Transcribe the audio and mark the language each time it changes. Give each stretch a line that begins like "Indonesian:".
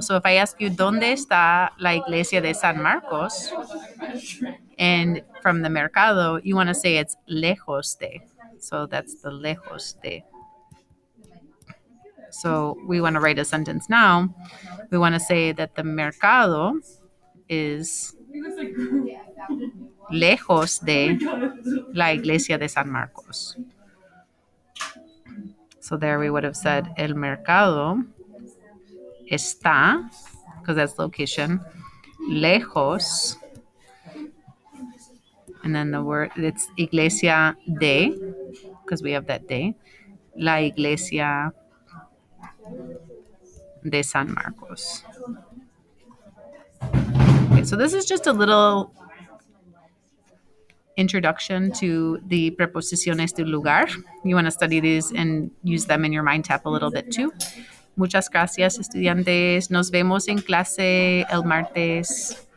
English: So if I ask you,
Spanish: ¿Dónde está la Iglesia de San Marcos?
English: And from the mercado, you want to say it's
Spanish: lejos de.
English: So that's the
Spanish: lejos de.
English: So we want to write a sentence now. We want to say that the mercado is
Spanish: lejos de la Iglesia de San Marcos.
English: So there we would have said
Spanish: el mercado está,
English: because that's location, lejos, and then the word, it's Iglesia de, because we have that de,
Spanish: la Iglesia de San Marcos.
English: Okay, so this is just a little introduction to the
Spanish: preposiciones de lugar.
English: You want to study these and use them in your mind tap a little bit too.
Spanish: Muchas gracias, estudiantes. Nos vemos en clase el martes.